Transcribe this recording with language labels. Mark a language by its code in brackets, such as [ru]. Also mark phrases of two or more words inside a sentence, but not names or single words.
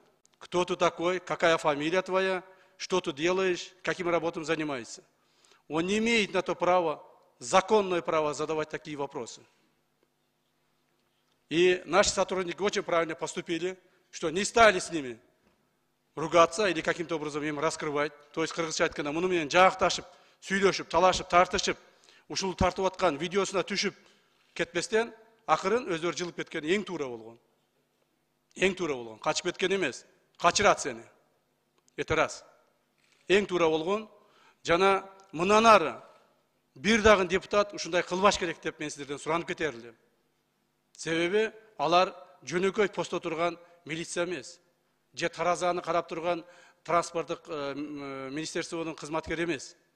[ru] Кто ты такой, какая фамилия твоя, что ты делаешь, каким работам занимаешься. Он не имеет на то права, законное право задавать такие вопросы. И наши сотрудники очень правильно поступили, что не стали с ними ругаться или каким-то образом им раскрывать. То есть, [ky] кыргызча айтканда, муну менен жаакташып, сүйлөшүп, талашып, тартышып, ушул тартып аткан видеосуна түшүп кетпестен, акырын өздөрү жылып кеткен эң туура болгон. Эң туура болгон. Качып кеткен эмес. Качырат сени. [ru] Это раз. [ky] Эң туура болгон. Жана мындан ары бир дагы депутат ушундай кылбаш керек деп мен сиздерден суранып кетер элем. Себеби алар жөнөкөй постто турган милиция эмес. Же таразаны карап турган транспорттук министерствонун кызматкери эмес.